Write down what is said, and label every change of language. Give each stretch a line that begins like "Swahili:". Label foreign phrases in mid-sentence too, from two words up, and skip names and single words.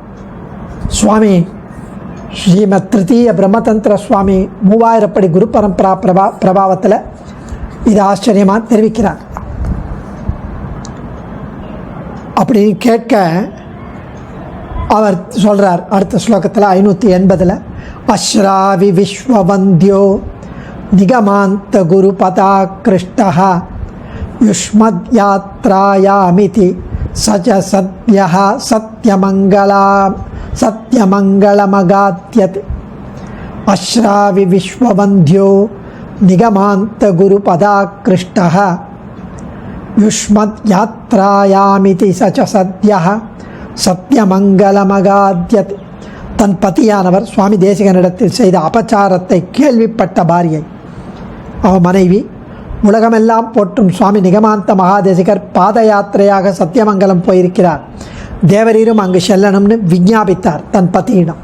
Tamil: சுவாமி ஸ்ரீமத் திருத்தீய பிரம்மதந்திர சுவாமி 3000 படி குரு பரம்பரா பிரபாவத்தில் இது ஆச்சரியமாக தெரிவிக்கிறார். அப்படின்னு கேட்க அவர் சொல்கிறார் அடுத்த ஸ்லோகத்தில் 580
Sanskrit: अश्रावि विश्ववन्द्यो निगमान्तगुरुपदाकृष्टः युष्मद्यात्रायामिति स च सद्यः सत्यमङ्गलमगाद्यते अश्रावि विश्ववन्ध्यो निगमान्तगुरुपदाकृष्टः युष्मद्यात्रायामिति स च सद्यः சத்தியமங்கலமகாத்யத்.
Tamil: தன் பதியானவர் சுவாமி தேசிகனிடத்தில் செய்த அபச்சாரத்தை கேள்விப்பட்ட பாரியை, அவ மனைவி, உலகமெல்லாம் போற்றும் சுவாமி நிகமாந்த மகாதேசிகர் பாத யாத்திரையாக சத்தியமங்கலம் போயிருக்கிறார், தேவரீரும் அங்கு செல்லணும்னு விஞ்ஞாபித்தார் தன் பத்தியிடம்.